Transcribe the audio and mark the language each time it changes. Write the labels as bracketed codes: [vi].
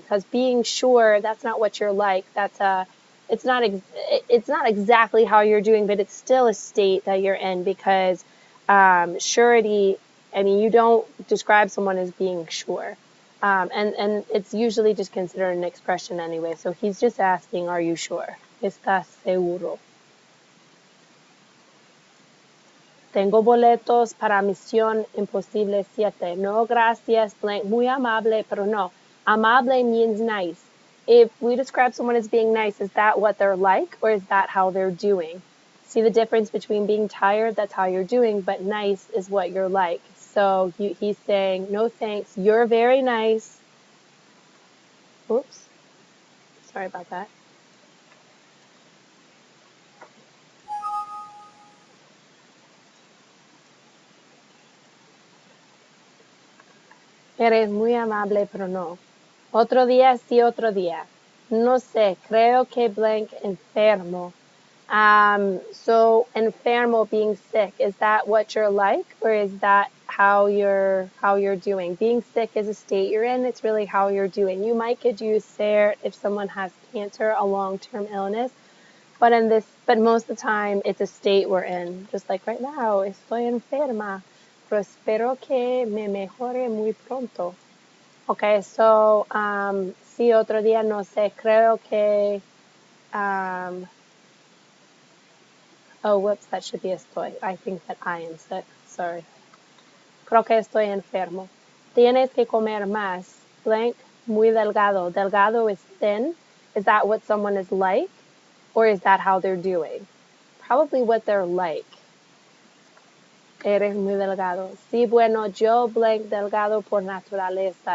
[en] Because being sure, that's not what you're like. It's not exactly how you're doing, but it's still a state that you're in because surety, I mean, you don't describe someone as being sure. And it's usually just considered an expression anyway. So he's just asking, are you sure? [es] ¿Estás seguro? Tengo boletos para Misión Imposible 7. No, gracias, blank. Muy amable, pero no. [en] Amable means nice. If we describe someone as being nice, is that what they're like, or is that how they're doing? See the difference between being tired, that's how you're doing, but nice is what you're like. So he's saying, no thanks, you're very nice. Oops. Sorry about that. [es] Eres muy amable, pero no. Otro día, sí, otro día. No sé, creo que blank enfermo. [en] So enfermo, being sick, is that what you're like, or is that how you're doing? Being sick is a state you're in. It's really how you're doing. You might could use ser if someone has cancer, a long-term illness, but most of the time it's a state we're in. Just like right now, [es] estoy enferma, pero espero que me mejore muy pronto. Okay, so sí, otro día no sé. Creo que [en] oh, whoops, that should be estoy. I think that I am sick. Sorry. [es] Creo que estoy enfermo. Tienes que comer más. Blank, muy delgado. [en] Delgado is thin. Is that what someone is like? Or is that how they're doing? Probably what they're like. [es] Eres muy delgado. Sí, bueno, yo blank delgado por naturaleza.